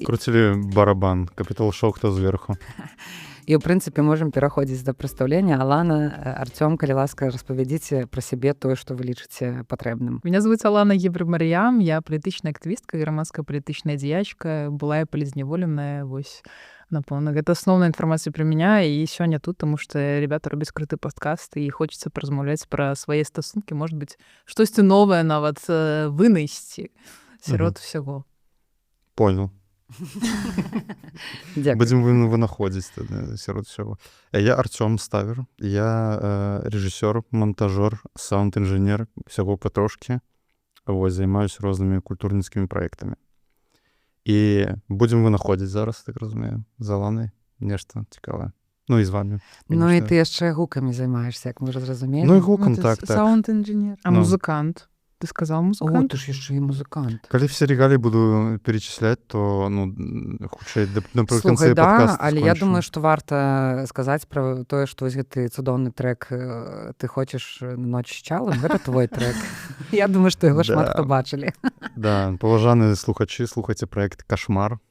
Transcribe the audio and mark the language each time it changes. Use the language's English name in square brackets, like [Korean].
[Belarusian] Круцілі барабан, капітал-шоу «Хто зверху». І, ў прынцыпе, можам пераходзіць да прадстаўлення. Алана, Артём, калі ласка, распавядзіце пра сябе тое, што вы лічыце патрэбным. [Russian] Меня зовут [Belarusian] Алана Євремаріям, я палітычная актывістка, грамадская палітычная дзеячка, была я палізняволеная, вось, напэўна. Гэта асноўная інфармацыя пра меня, і сёння тут, таму што ребята робяць круты падкаст, і хочацца паразмаўляць пра свае стасункі, можа быць, штосьці новае нават вынайсці сярод усяго. [Russian] Понял. [Belarusian] Будзем вынаходзіць сярод усяго. Я Артём Ставер, я рэжысёр, монтажёр, саунд-інжынер, усяго патрошкі. Вось, займаюся рознымі культурніцкімі праектамі. І будзем вынаходзіць зараз, так разумею, з Аланай нешта цікавае. Ну і з вамі. Ну і ты яшчэ гукамі займаешся, як мы уже зразумелі. Ну і гукам, так. [Russian] Саунд-інжынер. А музыкант? Ты сказал музыкант? О, ты ж яшчэ і музыкант. Калі все регалии буду перечислять, то, хутчэй, напрыканцы [Belarusian] Слухай, да, падкаст але скончу. я думаю, што варта сказаць пра тое, што вось гэты цудоўны трэк «Ты хочаш ноч з чалам», гэта твой трэк. Я думаю, што яго шмат хто бачылі. Да, паважаныя слухачы, слухайце праект «Кашмар».